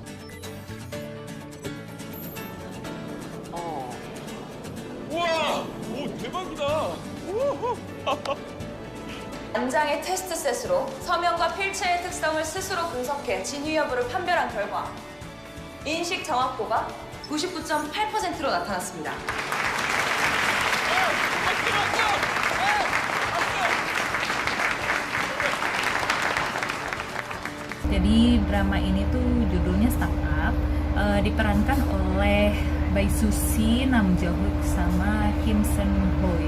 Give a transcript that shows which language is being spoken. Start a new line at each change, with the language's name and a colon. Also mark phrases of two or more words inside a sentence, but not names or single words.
Korean: 우와! 오, 대박이다! 우후. 안장의 테스트 셋으로 서명과 필체의 특성을 스스로 분석해 진위 여부를 판별한 결과 인식 정확도가 99.8%로 나타났습니다.
Indonesian: Jadi drama ini tuh judulnya Startup, diperankan oleh Bae Suzy, Nam Jo Hyuk sama Kim Seon Hoi.